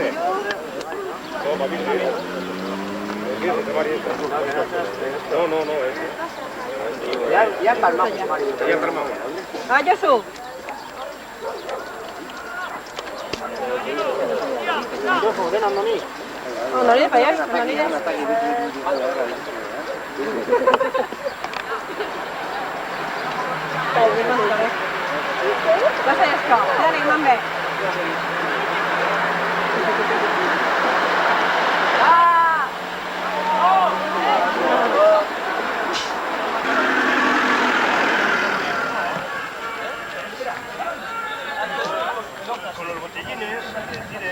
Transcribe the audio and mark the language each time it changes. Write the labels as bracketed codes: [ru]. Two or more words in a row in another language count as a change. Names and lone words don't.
[es] Toma, ¿viste? No, ese. Ya palmamos, Mario. Ya palmamos. Ah, Josu. Ven a mí. No, no le vayas, no le des. [sv] Vad säger jag? Där är man med. [es] Con los botellines, tienen.